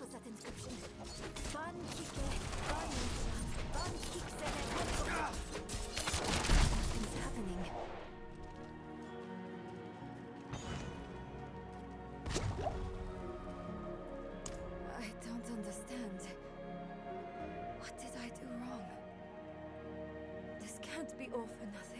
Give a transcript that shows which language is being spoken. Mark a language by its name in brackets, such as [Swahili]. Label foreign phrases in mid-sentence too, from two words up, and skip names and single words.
[English] inscription. Ban kike, ban lucha, ban kiksene keko. Something's happening. I don't understand. What did I do wrong? This can't be all for nothing.